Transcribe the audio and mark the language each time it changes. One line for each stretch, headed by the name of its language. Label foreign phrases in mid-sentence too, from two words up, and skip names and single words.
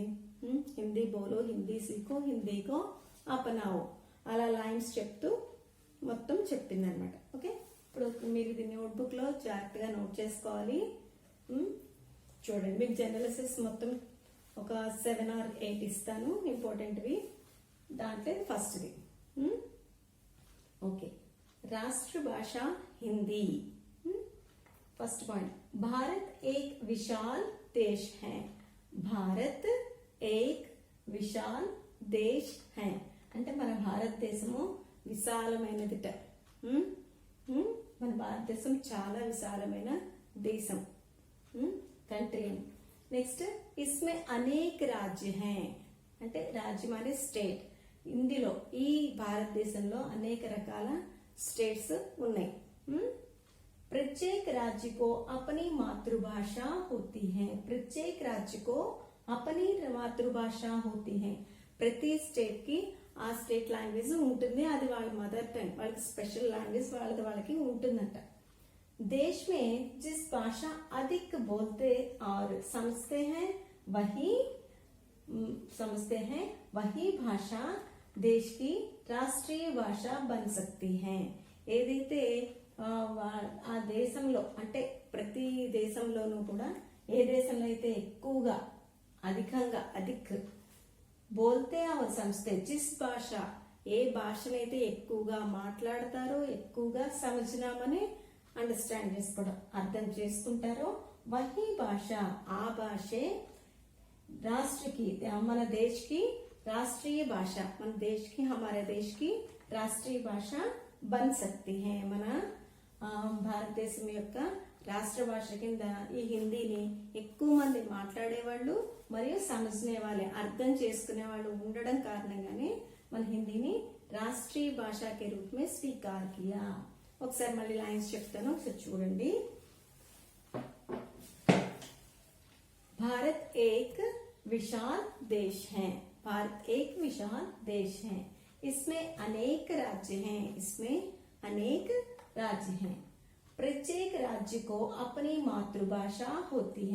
Hindi: हिंदी बोलो, हिंदी सीखो, हिंदी को अपनाओ,
Telugu: అలా లైన్స్ చెప్తూ మొత్తం చెప్పింది అనమాట. ఓకే, ఇప్పుడు మీరు ఇది నోట్బుక్ లో జాగ్రత్తగా నోట్ చేసుకోవాలి. చూడండి, మీకు
English: general essays
Telugu: మొత్తం ఒక 7 or 8 ఇస్తాను ఇంపార్టెంట్వి. దాంట్లో ఫస్ట్ది ఓకే,
Hindi: राष्ट्र भाषा हिंदी.
English: first point,
Hindi: भारत एक विशाल देश है. भारत एक विशाल देश है
Telugu: అంటే మన భారతదేశము విశాలమైనదిట. మన భారతదేశం చాలా విశాలమైన దేశం, కంట్రీ. నెక్స్ట్,
Hindi: इसमें अनेक राज्य है
Telugu: అంటే రాజ్యం అనే స్టేట్. ఇందులో ఈ భారతదేశంలో అనేక రకాల स्टेट्स ఉన్నాయి.
Hindi: प्रत्येक राज्य को अपनी मातृभाषा होती है. प्रत्येक राज्य को अपनी मातृभाषा होती है.
Telugu: ప్రతి స్టేట్ కి ఆ
English: state language
Telugu: ఉంటుంది, అది వాళ్ళ
English: mother tongue,
Telugu: వాళ్ళకి
English: special language
Telugu: వాళ్ళకి ఉంటుందంట.
Hindi: देश में जिस भाषा अधिक बोलते और समझते हैं वही भाषा देश की राष्ट्रीय भाषा बन सकती है.
Telugu: ఏదైతే ఆ దేశంలో అంటే ప్రతి దేశంలోనూ కూడా ఏ దేశంలో అయితే ఎక్కువగా అధికంగా
Hindi: बोलते और समझते जिस भाषा
Telugu: ఏ భాషనైతే ఎక్కువగా మాట్లాడతారో, ఎక్కువగా సమజ్నామని అండర్స్టాండ్ చేసుకోవడం అర్థం చేసుకుంటారో,
Hindi: वही भाषा
Telugu: ఆ భాషే రాష్ట్రకి మన దేశ్కి
Hindi: राष्ट्रीय भाषा,
Telugu: మన
Hindi: देश की हमारे देश की राष्ट्रीय भाषा बन सकती है.
Telugu: మన భారతదేశం యొక్క రాష్ట్ర భాష కింద ఈ హిందీని ఎక్కువ మంది మాట్లాడేవాళ్ళు మరియు సమజ్నే వాళ్ళే అర్థం చేసుకునే వాళ్ళు ఉండడం కారణంగానే మన హిందీని
Hindi: राष्ट्रीय भाषा के रूप में स्वीकार किया.
Telugu: ఒకసారి మళ్ళీ లైన్స్ చెప్తాను, ఒకసారి చూడండి.
Hindi: भारत एक विशाल देश है. भारत एक विशाल देश है. इसमें अनेक राज्य हैं. इसमें अनेक राज्य हैं. प्रत्येक राज्य को अपनी मातृभाषा होती है.